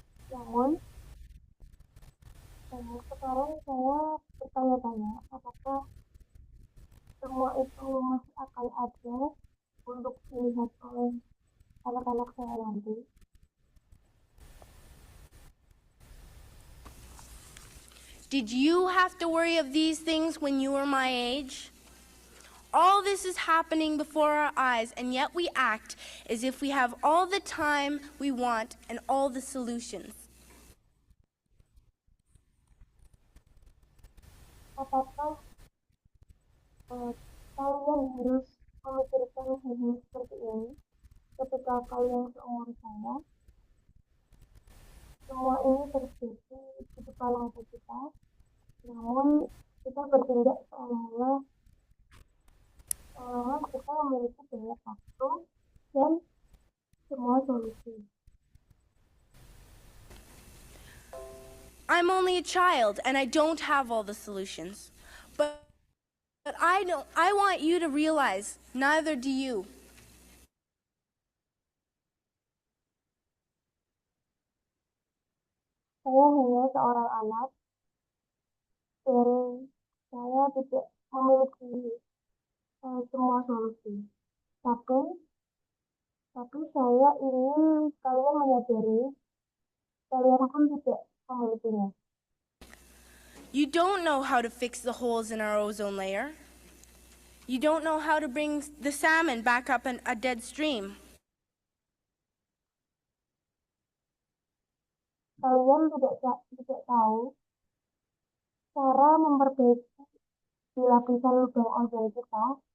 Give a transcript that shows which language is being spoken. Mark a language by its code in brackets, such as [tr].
[id] Namun, sekarang saya bertanya-tanya apakah semua itu masih akan ada untuk dilihat oleh anak-anak saya nanti. [en] Did you have to worry of these things when you were my age? All this is happening before our eyes, and yet we act as if we have all the time we want and all the solutions. [id] Apakah kalian harus memikirkan hal seperti ini ketika kalian seumur saya? Semua ini terjadi di depan mata kita, namun kita bertindak seolah-olah kita memiliki banyak waktu dan semua solusi. [en] I'm only a child and I don't have all the solutions. But I want you to realize neither do you. [id] Saya hanya seorang anak dan saya tidak memiliki semua solusi. Tapi saya ingin kalian menyadari kalian pun tidak memilikinya. [en] You don't know how to fix the holes in our ozone layer. You don't know how to bring the salmon back up in a dead stream. [id] Kalian tidak tahu cara memperbaiki di lapisan lubang ozon kita.